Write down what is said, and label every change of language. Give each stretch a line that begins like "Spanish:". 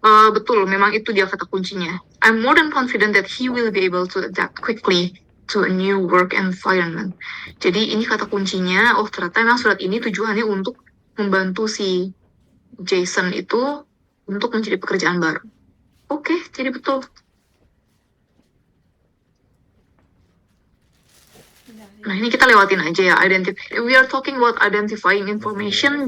Indonesian: Betul, memang itu dia kata kuncinya.
English: I'm more than confident that he will be able to adapt quickly to a new work environment.
Indonesian: Jadi ini kata kuncinya, oh ternyata memang surat ini tujuannya untuk membantu si Jason itu untuk mencari pekerjaan baru. Oke, jadi betul. Nah, ini kita lewatin aja ya.
English: We are talking about identifying information.